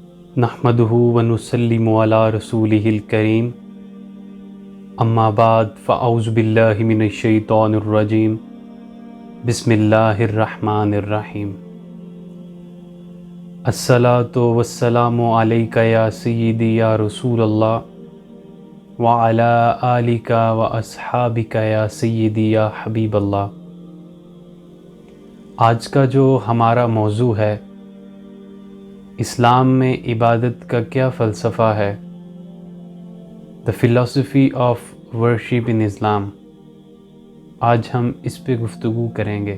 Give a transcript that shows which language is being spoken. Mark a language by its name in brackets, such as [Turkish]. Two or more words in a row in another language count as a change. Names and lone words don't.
[Arabic] نحمده ونسلم على رسوله الكريم. أما بعد فأعوذ بالله من الشيطان الرجيم. بسم الله الرحمن الرحيم. الصلاة والسلام عليك يا سيدي يا رسول الله وعلى آلك وأصحابك يا سيدي يا حبيب الله. [Urdu] آج کا جو ہمارا موضوع ہے، اسلام میں عبادت کا کیا فلسفہ ہے, [English] the philosophy of worship in Islam. [Urdu] آج ہم اس پہ گفتگو کریں گے.